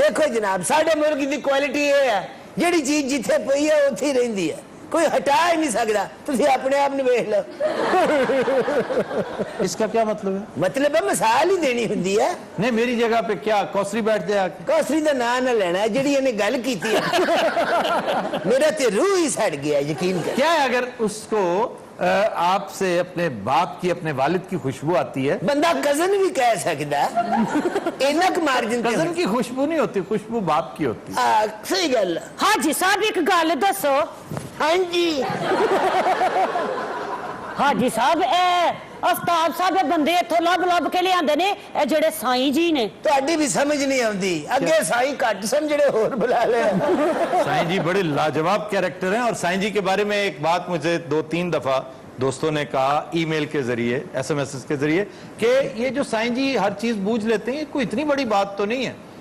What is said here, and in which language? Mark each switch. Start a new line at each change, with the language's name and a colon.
Punjabi: دیکھو جناب ساڈے ملک دی کوالٹی یہ ہے, جیڑی چیز جتھے پئی ہے اوتھے رہندی ہے, کوئی ہٹا ہی نہیں سکدا. تسی اپنے آپ نے ویکھ لو.
Urdu: اس کا کیا مطلب ہے؟
Punjabi: مطلب ہے مثال ہی دینی ہوندی ہے.
Urdu: نہیں میری جگہ پہ کیا کوسری بیٹھ جائے آ کے؟
Punjabi: کوسری دا نام نہ لینا ہے, جیڑی انہیں گل کیتی ہے. میرا تے روح ہی سڑ گیا یقین کر.
Urdu: کیا ہے اگر اس کو آپ سے اپنے باپ کی, اپنے والد کی خوشبو آتی ہے, بندہ کزن بھی کہہ سکتا ہے. اینک مارجن کزن کی خوشبو نہیں ہوتی, خوشبو باپ کی ہوتی.
Punjabi: صحیح گل ہے. حاجی صاحب ایک گل دسو. ہاں جی حاجی صاحب اے آفتاب صاحب اے بندے اتھوں لب کے لے آندے نے, اے جڑے سائیں جی نے. تہاڈی بھی سمجھ نہیں آندی, اگے سائیں گھٹ سمجھڑے ہور بلا لے.
Urdu: سائیں جی بڑے لاجواب کیریکٹر ہیں. اور سائیں جی کے بارے میں ایک بات مجھے 2-3 دفعہ دوستوں نے کہا ای میل کے ذریعے, ایس ایم ایس کے ذریعے, کہ یہ جو سائیں جی ہر چیز بوجھ لیتے ہیں, یہ کوئی اتنی بڑی بات تو نہیں ہے.